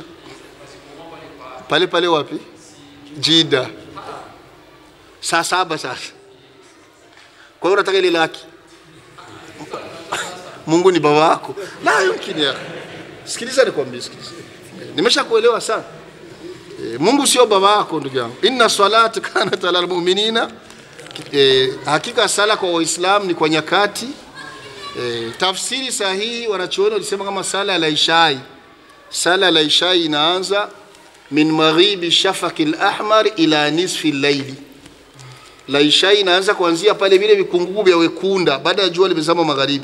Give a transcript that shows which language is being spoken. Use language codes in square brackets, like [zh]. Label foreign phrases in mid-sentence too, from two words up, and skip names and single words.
[sw] Pale pale wapi? Jida. Saa 7 sasa. Kwa hiyo unataka ile laki. Mungu ni baba yako. [ar] لا يمكن [sw] ya. Sikiliza nikwambie, sikiliza. Nimeshakuelewa sana. Mungu sio baba yako ndugu yangu. [ar] إن الصلاة كانت على المؤمنين. [sw] Hakika sala kwa Waislamu ni kwa nyakati. Tafsiri sahihi wanachoona walisema kama sala la ishai. Sala la ishai inaanza [ar] من مغيب الشفق الأحمر إلى نصف الليل. [sw] La ishai inaanza kuanzia pale vile vikungugu vya wekunda baada ya jua limezama magharibi.